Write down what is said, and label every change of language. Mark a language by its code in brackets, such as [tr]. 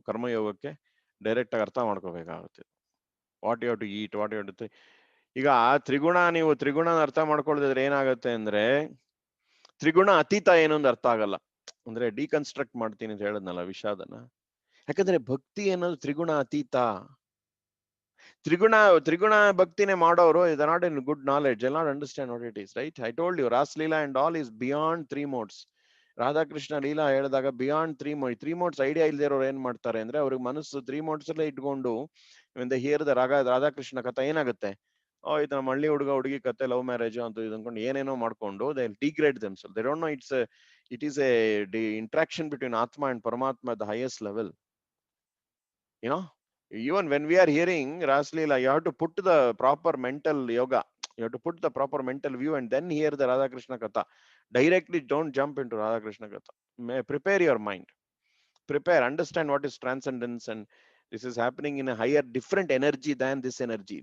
[kn] ಕರ್ಮಯೋಗಕ್ಕೆ direct ಆಗಿ ಅರ್ಥ ಮಾಡ್ಕೋಬೇಕಾಗುತ್ತೆ. [en] What you have to eat, what you have to. [kn] ಈಗ ನೀವು ತ್ರಿಗುಣ ಅರ್ಥ ಮಾಡ್ಕೊಳ್ಳೋದಿದ್ರೆ ಏನಾಗುತ್ತೆ ಅಂದ್ರೆ, ತ್ರಿಗುಣ ಅತೀತ ಏನು ಅಂತ ಅರ್ಥ ಆಗಲ್ಲ. ಅಂದ್ರೆ ಡಿಕನ್ಸ್ಟ್ರಕ್ಟ್ ಮಾಡ್ತೀನಿ ಅಂತ ಹೇಳದ್ನಲ್ಲ ವಿಷಾದನ. ಯಾಕಂದ್ರೆ ಭಕ್ತಿ ಅನ್ನೋದು ತ್ರಿಗುಣ ಅತೀತ. ತ್ರಿಗುಣ ಭಕ್ತಿನೇ ಮಾಡೋರು [en] is not in good knowledge, they'll not understand what it is, right? I told you Ras Leela and all is beyond 3 modes. [kn] Radhakrishna Leela ಹೇಳಿದಾಗ ಬಿಯಾಂಡ್ 3 modes ಐಡಿಯಾ ಇಲ್ದೇ ಇರೋರು ಏನ್ ಮಾಡ್ತಾರೆ ಅಂದ್ರೆ, ಅವ್ರಿಗೆ ಮನಸ್ಸು 3 modes ಅಲ್ಲೇ ಇಟ್ಕೊಂಡು ಹೇರಿದ ರಾಧಾಕೃಷ್ಣ ಕಥೆ ಏನಾಗುತ್ತೆ, ಇದು ನಮ್ಮ ಹಳ್ಳಿ ಹುಡುಗಿ ಕತೆ, ಲವ್ ಮ್ಯಾರೇಜ್ ಅಂತ ಅನ್ಕೊಂಡು ಏನೇನೋ ಮಾಡ್ಕೊಂಡು [en] they degrade themselves. They don't know it is a interaction between Atma and Paramatma at the highest level. Even when we are hearing Ras Leela, you have to put the proper mental yoga, you have to put the proper mental view and then hear the Radha Krishna Katha. Directly don't jump into Radha Krishna Katha. Prepare your mind, understand what is transcendence, and this is happening in a higher, different energy than this energy.